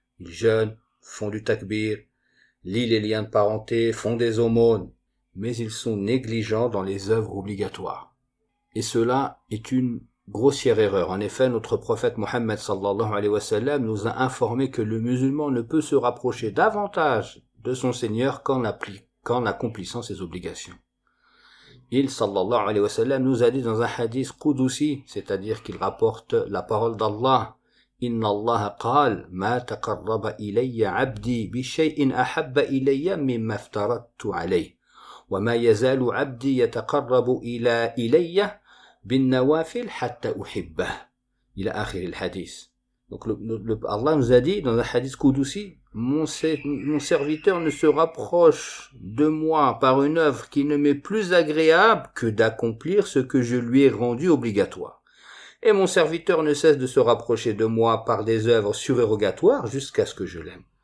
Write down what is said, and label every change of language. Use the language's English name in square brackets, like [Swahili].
[French] Ils jeûnent, font du takbir, lit les liens de parenté, font des aumônes, mais ils sont négligents dans les œuvres obligatoires. Et cela est une grossière erreur. En effet, notre prophète Mohammed sallallahu alayhi wa sallam nous a informé que le musulman ne peut se rapprocher davantage de son Seigneur qu'en accomplissant ses obligations. Il sallallahu alayhi wa sallam nous a dit dans un hadith qudusi, c'est-à-dire qu'il rapporte la parole d'Allah, [Arabic] إن الله قال ما تقرب إلي عبدي بشيء أحب إلي مما افترضت عليه وما يزال عبدي يتقرب إلى إلي بالنوافل حتى أحبه إلى آخر الحديث. [French] Donc Allah nous a dit dans un hadith qudusi, mon serviteur ne se rapproche de moi par une œuvre qui ne m'est plus agréable que d'accomplir ce que je lui ai rendu obligatoire. Et mon serviteur ne cesse de se rapprocher de moi par des œuvres surérogatoires jusqu'à ce que je l'aime.